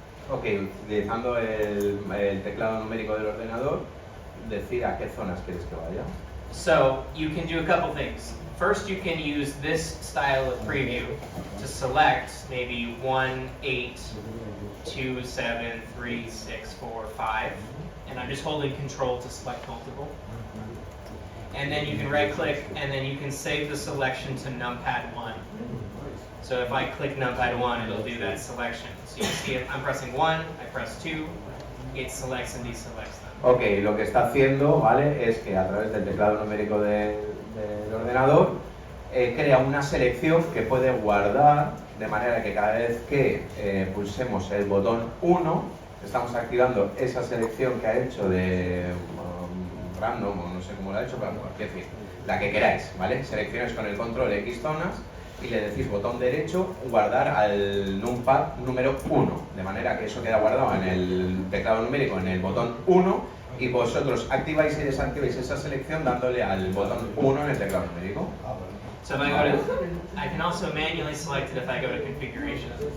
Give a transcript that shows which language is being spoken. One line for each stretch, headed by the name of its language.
Spanish: ok, utilizando el teclado numérico del ordenador, decir a qué zonas quieres que vaya.
English: So you can do a couple things. First, you can use this style of preview to select maybe 1, 8, 2, 7, 3, 6, 4, 5. And I'm just holding control to select multiple. And then you can right click and then you can save the selection to numpad 1. So if I click numpad 1, it'll do that selection. So you see if I'm pressing 1, I press 2, it selects and deselects them.
Spanish: Ok, lo que está haciendo, ¿vale? Es que a través del teclado numérico del ordenador crea una selección que puede guardar, de manera que cada vez que pulsemos el botón 1, estamos activando esa selección que ha hecho de random, o no sé cómo lo ha hecho, pero cualquier decir, la que queráis, ¿vale? Seleccionáis con el control X zonas y le decís botón derecho, guardar al numpad número 1, de manera que eso queda guardado en el teclado numérico en el botón 1 y vosotros activáis y desactiváis esa selección dándole al botón 1 en el teclado numérico.
English: So if I go to, I can also manually select it if I go to configuration.